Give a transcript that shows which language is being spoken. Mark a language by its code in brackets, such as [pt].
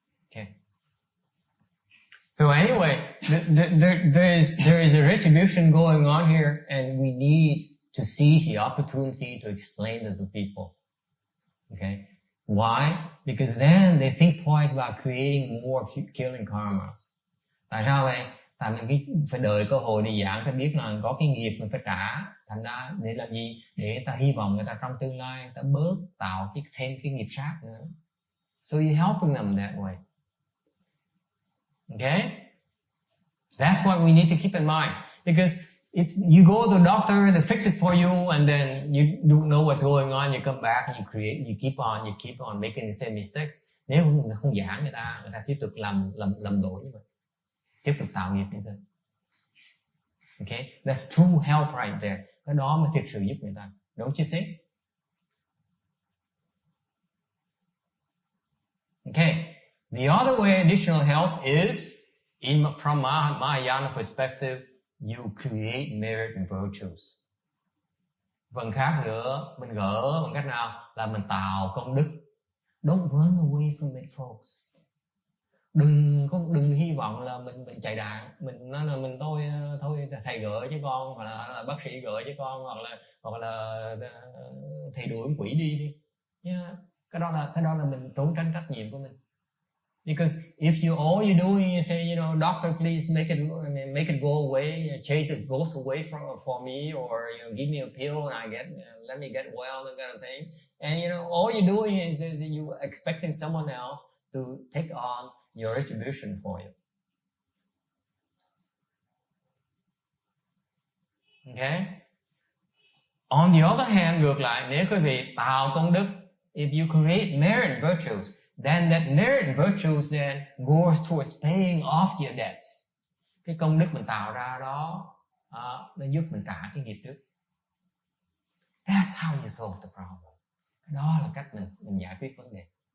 [en] Okay. So anyway, there is a retribution going on here, and we need to seize the opportunity to explain to the people. Okay. Why? Because then they think twice about creating more killing karmas. [vi] Tại sao vậy? Tại mình phải đợi cơ hội đi giảng, phải biết là có cái nghiệp mình phải trả. Thành ra để làm gì? Để ta hy vọng người ta trong tương lai ta bớt tạo thêm cái nghiệp sát nữa. [en] So you're helping them that way. Okay? That's what we need to keep in mind. Because if you go to a doctor, they fix it for you, and then you don't know what's going on, you come back and you keep on making the same mistakes. [vi] Nếu không giảng người ta tiếp tục làm lỗi như vậy, tiếp tục tạo nghiệp như thế. [en] Okay, that's true help right there. [vi] Cái đó mới thực sự giúp người ta. [en] Don't you think? Okay. The other way additional help is, from Mahayana perspective, you create merit and virtues. [vi] Phần khác nữa, mình gỡ bằng cách nào? Là mình tạo công đức. [en] Don't run away from it, folks. [vi] Đừng hy vọng là mình chạy đạn, mình nói là mình thôi thầy gỡ chứ con, hoặc là bác sĩ gỡ chứ con, hoặc là thầy đuổi quỷ đi. Yeah. Cái đó là mình trốn tránh trách nhiệm của mình. [en] Because if all you do is you say, doctor, please make it go away, chase it goes away for me, or give me a pill and let me get well, that kind of thing. And all you're doing is you expecting someone else to take on your retribution for you. Okay? On the other hand, [vi] ngược lại, nếu quý vị tạo công đức, [en] if you create merit and virtues, then that merit and virtues then goes towards paying off your debts. [vi] Cái công đức mình tạo ra đó, nó giúp mình trả cái nghiệp trước. [en] That's how you solve the problem. [vi] Đó là cách mình giải quyết vấn đề.